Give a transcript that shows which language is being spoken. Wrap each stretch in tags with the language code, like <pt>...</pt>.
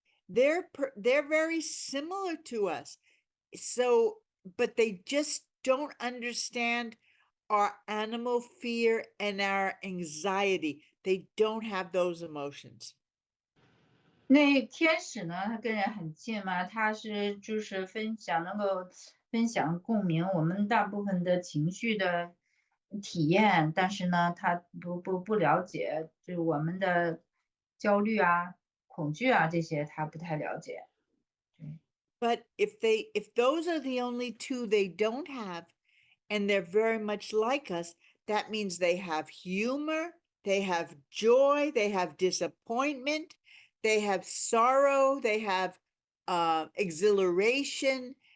<en>They're very similar to us. So, but they just don't understand our animal fear and our anxiety. They don't have those emotions.</en> <zh>那天使呢，他跟人很近嘛，他就是能够分享共鸣我们大部分的情绪的体验，但是呢，他不了解，就是我们的焦虑啊、恐惧啊这些，他不太了解。对。</zh> <en>But if those are the only two they don't have, and they're very much like us, that means they have humor, they have joy, they have disappointment, they have sorrow, they have exhilaration.</en>